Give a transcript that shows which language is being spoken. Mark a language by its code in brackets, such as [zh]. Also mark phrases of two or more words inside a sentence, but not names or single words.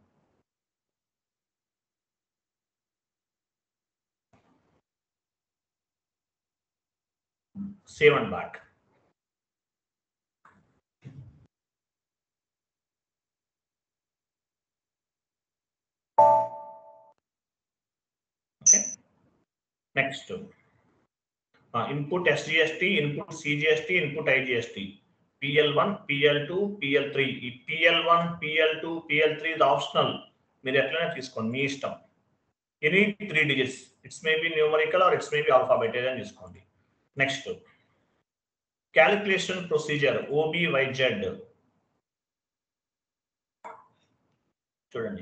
[en] Save and back. Okay, next input SGST, input CGST, input IGST. [te] PL1, PL2, PL3. ఈ PL1, PL2, PL3 ఇది ఆప్షనల్, మీరు ఎట్లయినా తీసుకోండి, మీ ఇష్టం. [en] Any 3 digits, it's may be numerical or it's may be alphabet, [te] ఏదైనా తీసుకోండి. [en] next calculation procedure OBYZ చూడండి.